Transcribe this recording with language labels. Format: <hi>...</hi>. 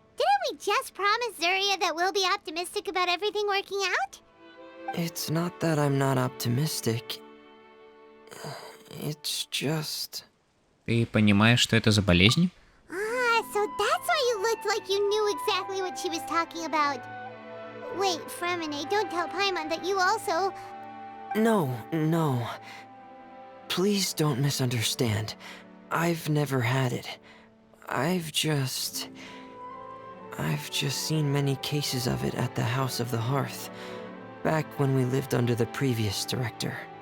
<en>Didn't we just promise Zeria that we'll be optimistic about everything working out? It's not that I'm not optimistic. It's just...</en> <ru>Ты понимаешь, что это за болезнь?</ru> <en>Ah, so that's why you looked like you knew exactly what she was talking about. Wait, Fremine, don't tell Paimon that you also... No. Please don't misunderstand. I've never had it. I've just seen many cases of it at the House of the Hearth, back when we lived under the previous director.</en>